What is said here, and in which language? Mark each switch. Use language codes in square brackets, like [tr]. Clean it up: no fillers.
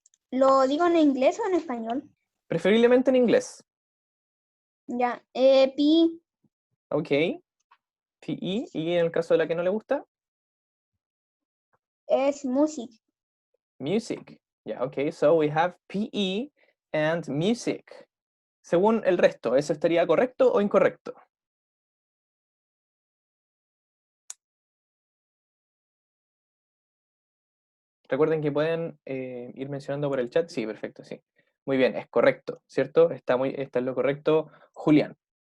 [es] ¿Lo digo en inglés o en español? Preferiblemente en inglés. Ya. PE Ok. PE. ¿Y en el caso de la que no le gusta? es music. [en] Music. Yeah, okay, so we have PE and music. [es] Según el resto, ¿eso estaría correcto o incorrecto? Recuerden que pueden ir mencionando por el chat. Sí, perfecto, sí. Muy bien, es correcto, ¿cierto? Está en lo correcto, Julián.